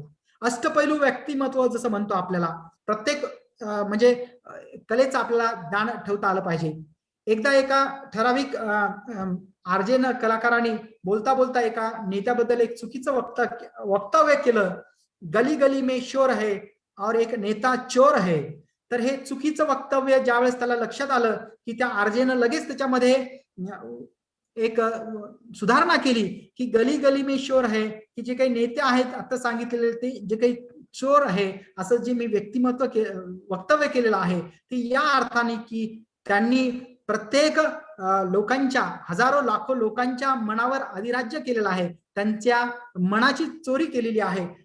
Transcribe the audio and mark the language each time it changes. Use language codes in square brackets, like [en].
[mr] आपल्याला अष्टपैलू व्यक्तिमत्व जसं म्हणतो, आपल्याला प्रत्येक म्हणजे कलेचं आपल्याला ज्ञान ठेवता आलं पाहिजे. एकदा एका ठराविक आरजेनं कलाकारांनी बोलता बोलता एका नेत्याबद्दल एक चुकीचं वक्तव्य केलं. [hi] गली गली में शोर है और एक नेता चोर है. [mr] तर हे चुकीचं वक्तव्य ज्यावेळेस त्याला लक्षात आलं की त्या आरजेनं लगेच त्याच्यामध्ये एक सुधारणा केली की [hi] गली गली में शोर है, [mr] की जे काही नेते आहेत आता सांगितलेले ते जे काही चोर आहे असं जे मी वक्तव्य केलेलं आहे ते या अर्थाने की त्यांनी प्रत्येक लोकांच्या, हजारो लाखो लोकांच्या मनावर अधिराज्य केलेलं आहे, त्यांच्या मनाची चोरी केलेली आहे.